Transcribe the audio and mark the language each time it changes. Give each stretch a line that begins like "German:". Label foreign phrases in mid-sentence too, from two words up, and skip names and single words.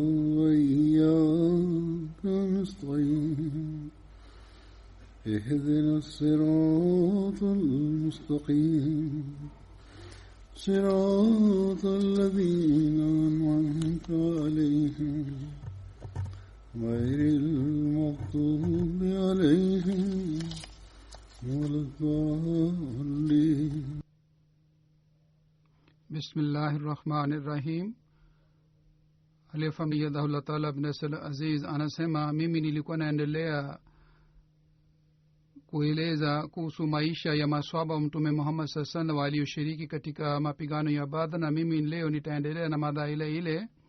Arabic: وإياك نستعين اهدنا الصراط المستقيم صراط الذين أنعمت عليهم غير المغضوب عليهم ولا الضالين. Bismillahirrahmanirrahim.
Swahili: Aliyefamiyadahullah Ta'ala ibn Aziz anasema mimi nilikuwa naendelea kueleza kuhusu maisha ya maswahaba wa Mtume Muhammad
Arabic: صلى الله عليه وسلم
Swahili: walioshiriki katika mapigano ya Badr, na mimi leo nitaendelea na mada ile ile.